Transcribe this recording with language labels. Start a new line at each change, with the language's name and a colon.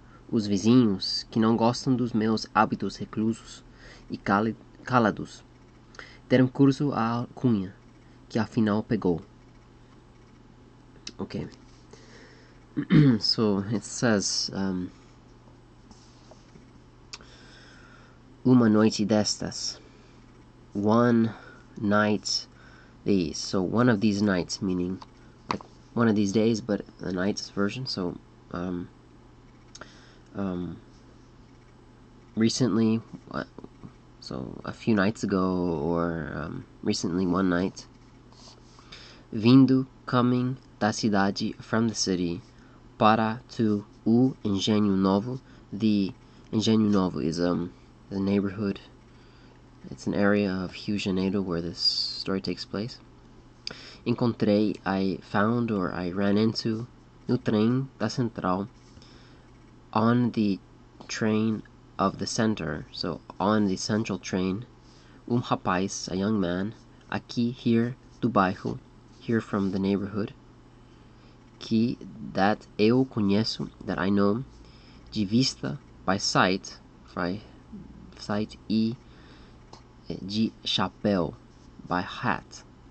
Portuguese: Os vizinhos, que não gostam dos meus hábitos reclusos e calados, deram curso à alcunha, que afinal pegou. Okay.
English: So it says,
Portuguese: uma noite destas,
English: one night these. So one of these nights, meaning like one of these days, but the night's version. So recently, so a few nights ago, or recently, one night.
Portuguese: Vindo,
English: coming,
Portuguese: da cidade,
English: from the city,
Portuguese: para
English: to o Engenho Novo. The Engenho Novo is the neighborhood. It's an area of Rio de Janeiro where this story takes place.
Portuguese: Encontrei,
English: I found or I ran into,
Portuguese: no trem da Central,
English: on the train of the center, so on the central train,
Portuguese: rapaz,
English: a young man,
Portuguese: aqui,
English: here,
Portuguese: do bairro,
English: here from the neighborhood,
Portuguese: que,
English: that
Portuguese: eu conheço,
English: that I know,
Portuguese: de vista,
English: by sight,
Portuguese: e de chapéu,
English: by hat.